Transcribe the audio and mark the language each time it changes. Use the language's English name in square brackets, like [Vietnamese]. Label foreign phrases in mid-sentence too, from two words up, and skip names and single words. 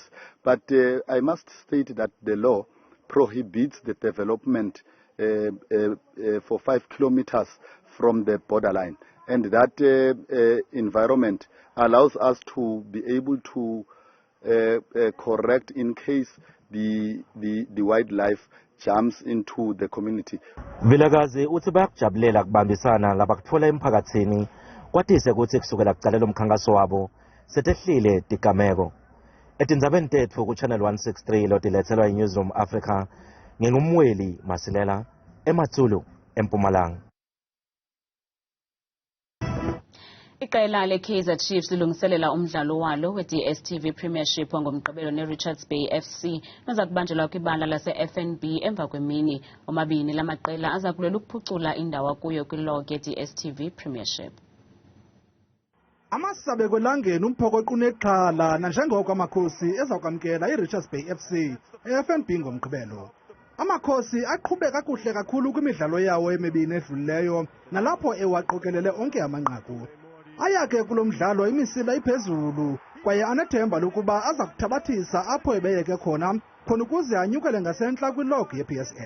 [English] But I must state that the law prohibits the development for 5 kilometers from the borderline. And that environment allows us to be able to correct in case the wildlife jumps into the community. [Swati] Vilakazi uthi bayakujabulela kubambisana labakutfola emphakathini kwatise ukuthi kusukela kuqalela umkhankaso wabo setehlile tigameko. Etindzabeni tethu ku Channel 163 lotilethelwa iNewsroom Africa ngingumweli Masilela eMatsulu eMpumalanga. [Xhosa] Iqela le-IChiefs lilungiselela umdlalo walo we-DStv Premiership ngomgqibelo ne-Richards Bay FC noza kubanjelwa kwibala lase-FNB emva kwemini. Omabini lamaqela aza kulela ukuphucula indawo kuyo kwilog ye-DStv Premiership. Amasabe kwelangeni umphokoqo uneXhala nanjengoko amakhosi ezakwamkela i-Richards Bay FC e-FNB ngomgqibelo. Amakhosi aqhube kakuhle kakhulu kwimidlalo yawo emibini edlulileyo nalapho ewaqokelele onke amanqaku. Ayake kulo mdlalo imisila iphezulu kwaye anethemba lokuba aza kuthabathisa apho ebeyeke khona ukuze anyukele ngasentla kwilog ye-PSL.